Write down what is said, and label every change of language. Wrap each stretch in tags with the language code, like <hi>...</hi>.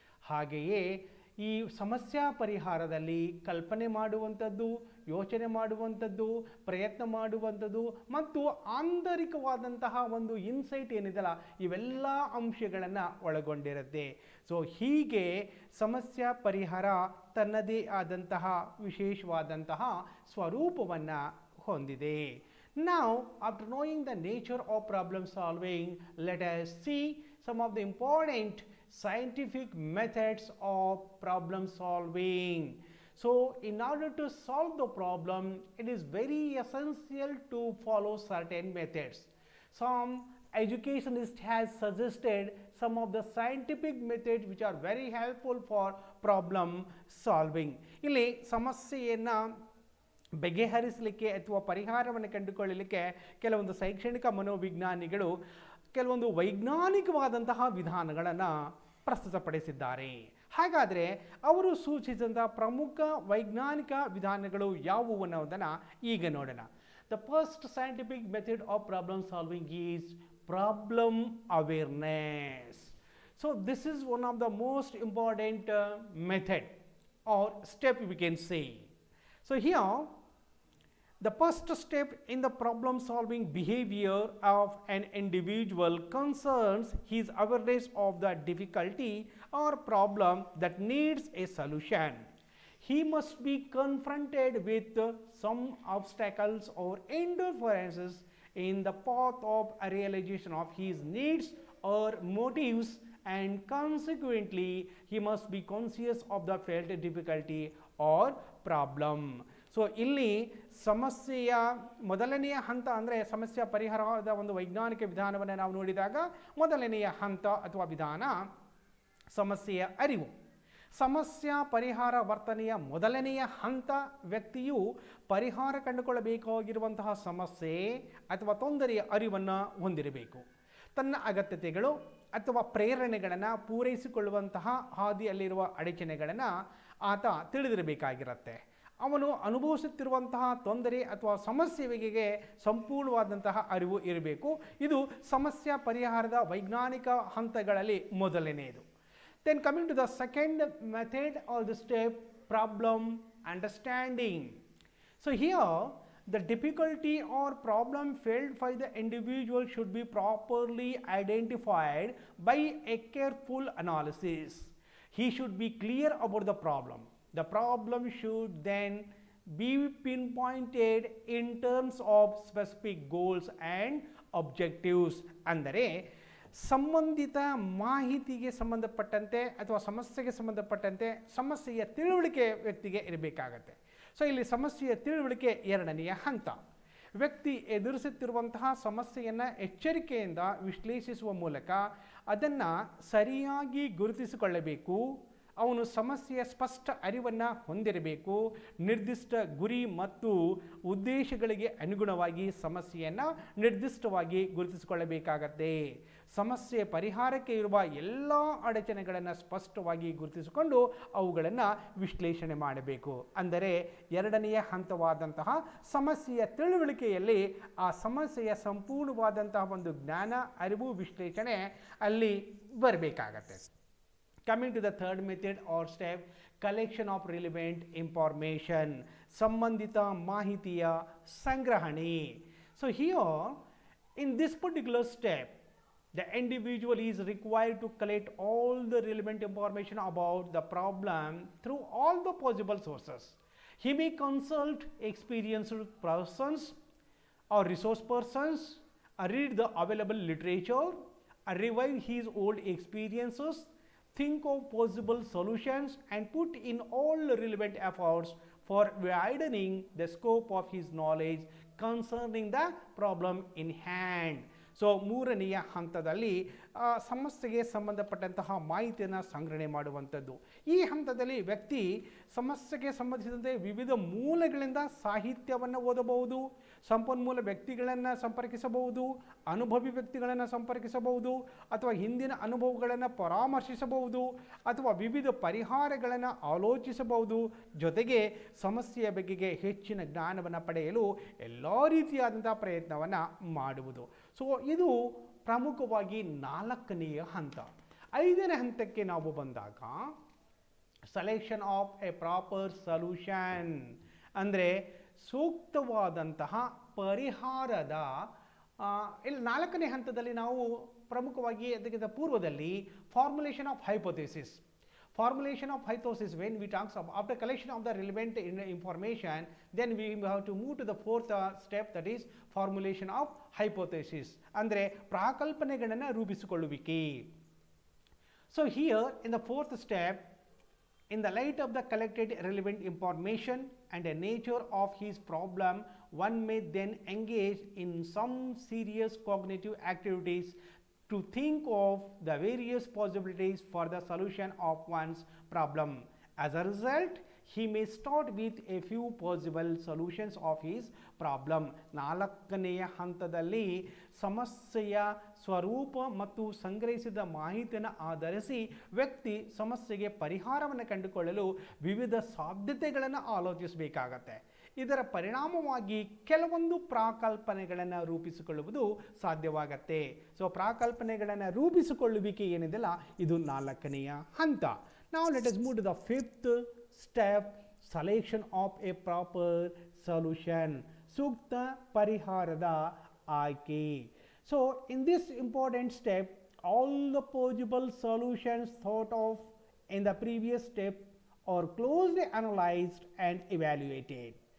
<kn>ಹಾಗೆಯೇ ಈ ಸಮಸ್ಯೆ ಪರಿಹಾರದಲ್ಲಿ ಕಲ್ಪನೆ ಮಾಡುವಂಥದ್ದು, ಯೋಚನೆ ಮಾಡುವಂಥದ್ದು, ಪ್ರಯತ್ನ ಮಾಡುವಂಥದ್ದು ಮತ್ತು ಆಂತರಿಕವಾದಂತಹ ಒಂದು ಇನ್ಸೈಟ್ ಏನಿದೆಯಲ್ಲ, ಇವೆಲ್ಲ ಅಂಶಗಳನ್ನು ಒಳಗೊಂಡಿರುತ್ತೆ. ಸೊ ಹೀಗೆ ಸಮಸ್ಯೆ ಪರಿಹಾರ ತನ್ನದೇ ಆದಂತಹ ವಿಶೇಷವಾದಂತಹ ಸ್ವರೂಪವನ್ನು ಹೊಂದಿದೆ.</kn> <en>Now, after knowing the nature of problem solving, let us see some of the important scientific methods of problem solving. So, in order to solve the problem, it is very essential to follow certain methods. Some educationists has suggested some of the scientific methods which are very helpful for problem solving.</en> <kn>ಇಲ್ಲಿ ಸಮಸ್ಯೆಯನ್ನು ಬಗೆಹರಿಸಲಿಕ್ಕೆ ಅಥವಾ ಪರಿಹಾರವನ್ನು ಕಂಡುಕೊಳ್ಳಲಿಕ್ಕೆ ಕೆಲವೊಂದು ಶೈಕ್ಷಣಿಕ ಮನೋವಿಜ್ಞಾನಿಗಳು ಕೆಲವೊಂದು ವೈಜ್ಞಾನಿಕವಾದಂತಹ ವಿಧಾನಗಳನ್ನು ಪ್ರಸ್ತುತಪಡಿಸಿದ್ದಾರೆ. ಹಾಗಾದರೆ ಅವರು ಸೂಚಿಸಿದಂತಹ ಪ್ರಮುಖ ವೈಜ್ಞಾನಿಕ ವಿಧಾನಗಳು ಯಾವುವು ಅನ್ನೋದನ್ನು ಈಗ ನೋಡೋಣ.</kn> <en>The first scientific method of problem solving is problem awareness. So this is one of the most important method or step we can say. So here the first step in the problem solving behavior of an individual concerns his awareness of the difficulty or problem that needs a solution. He must be confronted with some obstacles or interferences in the path of a realization of his needs or motives, and consequently he must be conscious of the felt difficulty or problem.</en> <kn>So ಇಲ್ಲಿ ಸಮಸ್ಯೆಯ ಮೊದಲನೆಯ ಹಂತ ಅಂದರೆ ಸಮಸ್ಯೆ ಪರಿಹಾರದ ಒಂದು ವೈಜ್ಞಾನಿಕ ವಿಧಾನವನ್ನು ನಾವು ನೋಡಿದಾಗ ಮೊದಲನೆಯ ಹಂತ ಅಥವಾ ವಿಧಾನ ಸಮಸ್ಯೆಯ ಅರಿವು. ಸಮಸ್ಯೆ ಪರಿಹಾರ ವರ್ತನೆಯ ಮೊದಲನೆಯ ಹಂತ ವ್ಯಕ್ತಿಯು ಪರಿಹಾರ ಕಂಡುಕೊಳ್ಳಬೇಕಾಗಿರುವಂತಹ ಸಮಸ್ಯೆ ಅಥವಾ ತೊಂದರೆಯ ಅರಿವನ್ನು ಹೊಂದಿರಬೇಕು. ತನ್ನ ಅಗತ್ಯತೆಗಳು ಅಥವಾ ಪ್ರೇರಣೆಗಳನ್ನು ಪೂರೈಸಿಕೊಳ್ಳುವಂತಹ ಹಾದಿಯಲ್ಲಿರುವ ಅಡಚಣೆಗಳನ್ನು ಆತ ತಿಳಿದಿರಬೇಕಾಗಿರುತ್ತೆ. ಅವನು ಅನುಭವಿಸುತ್ತಿರುವಂತಹ ತೊಂದರೆ ಅಥವಾ ಸಮಸ್ಯೆ ಬಗೆಗೆ ಸಂಪೂರ್ಣವಾದಂತಹ ಅರಿವು ಇರಬೇಕು. ಇದು ಸಮಸ್ಯೆ ಪರಿಹಾರದ ವೈಜ್ಞಾನಿಕ ಹಂತಗಳಲ್ಲಿ ಮೊದಲನೆಯದು.</kn> <en>Then coming to the second method or the step, problem understanding. So here the difficulty or problem felt by the individual should be properly identified by a careful analysis. He should be clear about the problem. The problem should then be pinpointed in terms of specific goals and objectives.</en> <kn>ಅಂದರೆ ಸಂಬಂಧಿತ ಮಾಹಿತಿಗೆ ಸಂಬಂಧಪಟ್ಟಂತೆ ಅಥವಾ ಸಮಸ್ಯೆಗೆ ಸಂಬಂಧಪಟ್ಟಂತೆ ಸಮಸ್ಯೆಯ ತಿಳುವಳಿಕೆ ವ್ಯಕ್ತಿಗೆ ಇರಬೇಕಾಗತ್ತೆ. ಸೊ ಇಲ್ಲಿ ಸಮಸ್ಯೆಯ ತಿಳುವಳಿಕೆ ಎರಡನೆಯ ಹಂತ. ವ್ಯಕ್ತಿ ಎದುರಿಸುತ್ತಿರುವಂತಹ ಸಮಸ್ಯೆಯನ್ನು ಎಚ್ಚರಿಕೆಯಿಂದ ವಿಶ್ಲೇಷಿಸುವ ಮೂಲಕ ಅದನ್ನು ಸರಿಯಾಗಿ ಗುರುತಿಸಿಕೊಳ್ಳಬೇಕು. ಅವನು ಸಮಸ್ಯೆಯ ಸ್ಪಷ್ಟ ಅರಿವನ್ನು ಹೊಂದಿರಬೇಕು. ನಿರ್ದಿಷ್ಟ ಗುರಿ ಮತ್ತು ಉದ್ದೇಶಗಳಿಗೆ ಅನುಗುಣವಾಗಿ ಸಮಸ್ಯೆಯನ್ನು ನಿರ್ದಿಷ್ಟವಾಗಿ ಗುರುತಿಸಿಕೊಳ್ಳಬೇಕಾಗತ್ತೆ. ಸಮಸ್ಯೆ ಪರಿಹಾರಕ್ಕೆ ಇರುವ ಎಲ್ಲ ಅಡಚಣೆಗಳನ್ನು ಸ್ಪಷ್ಟವಾಗಿ ಗುರುತಿಸಿಕೊಂಡು ಅವುಗಳನ್ನು ವಿಶ್ಲೇಷಣೆ ಮಾಡಬೇಕು. ಅಂದರೆ ಎರಡನೆಯ ಹಂತವಾದಂತಹ ಸಮಸ್ಯೆಯ ತಿಳುವಳಿಕೆಯಲ್ಲಿ ಆ ಸಮಸ್ಯೆಯ ಸಂಪೂರ್ಣವಾದಂತಹ ಒಂದು ಜ್ಞಾನ, ಅರಿವು, ವಿಶ್ಲೇಷಣೆ ಅಲ್ಲಿ ಬರಬೇಕಾಗತ್ತೆ.</kn> <en>Coming to the third method or step, collection of relevant information,</en> <kn>ಸಂಬಂಧಿತ ಮಾಹಿತಿಯ ಸಂಗ್ರಹಣೆ.</kn> <en>So here in this particular step, The individual is required to collect all the relevant information about the problem through all the possible sources. He may consult experienced persons or resource persons, read the available literature, revise his old experiences, think of possible solutions, and put in all relevant efforts for widening the scope of his knowledge concerning the problem in hand.</en> <kn>So ಮೂರನೆಯ ಹಂತದಲ್ಲಿ ಸಮಸ್ಯೆಗೆ ಸಂಬಂಧಪಟ್ಟಂತಹ ಮಾಹಿತಿಯನ್ನು ಸಂಗ್ರಹಣೆ ಮಾಡುವಂಥದ್ದು. ಈ ಹಂತದಲ್ಲಿ ವ್ಯಕ್ತಿ ಸಮಸ್ಯೆಗೆ ಸಂಬಂಧಿಸಿದಂತೆ ವಿವಿಧ ಮೂಲಗಳಿಂದ ಸಾಹಿತ್ಯವನ್ನು ಓದಬಹುದು, ಸಂಪನ್ಮೂಲ ವ್ಯಕ್ತಿಗಳನ್ನು ಸಂಪರ್ಕಿಸಬಹುದು, ಅನುಭವಿ ವ್ಯಕ್ತಿಗಳನ್ನು ಸಂಪರ್ಕಿಸಬಹುದು, ಅಥವಾ ಹಿಂದಿನ ಅನುಭವಗಳನ್ನು ಪರಾಮರ್ಶಿಸಬಹುದು, ಅಥವಾ ವಿವಿಧ ಪರಿಹಾರಗಳನ್ನು ಆಲೋಚಿಸಬಹುದು. ಜೊತೆಗೆ ಸಮಸ್ಯೆಯ ಬಗೆಗೆ ಹೆಚ್ಚಿನ ಜ್ಞಾನವನ್ನು ಪಡೆಯಲು ಎಲ್ಲ ರೀತಿಯಾದಂಥ ಪ್ರಯತ್ನವನ್ನು ಮಾಡುವುದು. ಸೊ ಇದು ಪ್ರಮುಖವಾಗಿ ನಾಲ್ಕನೆಯ ಹಂತ. ಐದನೇ ಹಂತಕ್ಕೆ ನಾವು ಬಂದಾಗ</kn> <en>selection of a proper solution</en> <kn>ಅಂದರೆ ಸೂಕ್ತವಾದಂತಹ ಪರಿಹಾರದ ಇಲ್ಲಿ ನಾಲ್ಕನೇ ಹಂತದಲ್ಲಿ ನಾವು ಪ್ರಮುಖವಾಗಿ ಅದಕ್ಕಿಂತ ಪೂರ್ವದಲ್ಲಿ</kn> <en>Formulation of hypothesis. Formulation of hypothesis, when we talk about after collection of the relevant information, then we have to move to the fourth step, that is formulation of hypothesis.</en> <kn>ಅಂದರೆ ಪ್ರಾಕಲ್ಪನೆಗಳನ್ನು ರೂಪಿಸಿಕೊಳ್ಳುವಿಕೆ.</kn> <en>So here in the fourth step, in the light of the collected relevant information and the nature of his problem, one may then engage in some serious cognitive activities to think of the various possibilities for the solution of one's problem. As a result, he may start with a few possible solutions of his problem.</en> <kn>ನಾಲ್ಕನೆಯ ಹಂತದಲ್ಲಿ ಸಮಸ್ಯೆಯ ಸ್ವರೂಪ ಮತ್ತು ಸಂಗ್ರಹಿಸಿದ ಮಾಹಿತಿಯನ್ನು ಆಧರಿಸಿ ವ್ಯಕ್ತಿ ಸಮಸ್ಯೆಗೆ ಪರಿಹಾರವನ್ನು ಕಂಡುಕೊಳ್ಳಲು ವಿವಿಧ ಸಾಧ್ಯತೆಗಳನ್ನು ಆಲೋಚಿಸಬೇಕಾಗತ್ತೆ. ಇದರ ಪರಿಣಾಮವಾಗಿ ಕೆಲವೊಂದು ಪ್ರಾಕಲ್ಪನೆಗಳನ್ನು ರೂಪಿಸಿಕೊಳ್ಳುವುದು ಸಾಧ್ಯವಾಗತ್ತೆ. ಸೊ ಪ್ರಾಕಲ್ಪನೆಗಳನ್ನು ರೂಪಿಸಿಕೊಳ್ಳುವಿಕೆ ಏನಿದೆಯಲ್ಲ ಇದು ನಾಲ್ಕನೆಯ ಹಂತ.</kn> <en>Now let us move to the fifth step, selection of a proper solution.</en> <kn>ಸೂಕ್ತ ಪರಿಹಾರದ ಆಯ್ಕೆ.</kn> <en>So in this important step, all the possible solutions thought of in the previous step are closely analyzed and evaluated.</en>